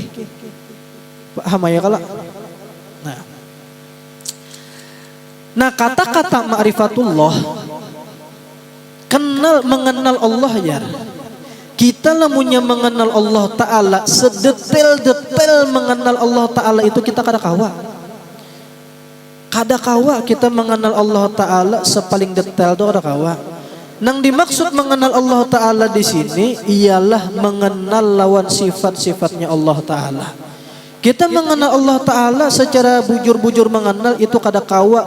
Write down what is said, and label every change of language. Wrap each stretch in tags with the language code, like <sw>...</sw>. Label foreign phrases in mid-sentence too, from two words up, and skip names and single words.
<id>Paham ya kalau? Nah kata-kata ma'rifatullah, mengenal Allah ya.</id> <bjn>Kita lamunya mengenal Allah Ta'ala, sedetail-detail mengenal Allah Ta'ala itu kita kada kawa kita mengenal Allah Ta'ala sepaling detail itu kada kawa. Nang dimaksud mengenal Allah Ta'ala di sini ialah mengenal lawan sifat-sifatnya Allah Ta'ala. Kita mengenal Allah Ta'ala secara bujur-bujur mengenal itu kada kawa.</bjn>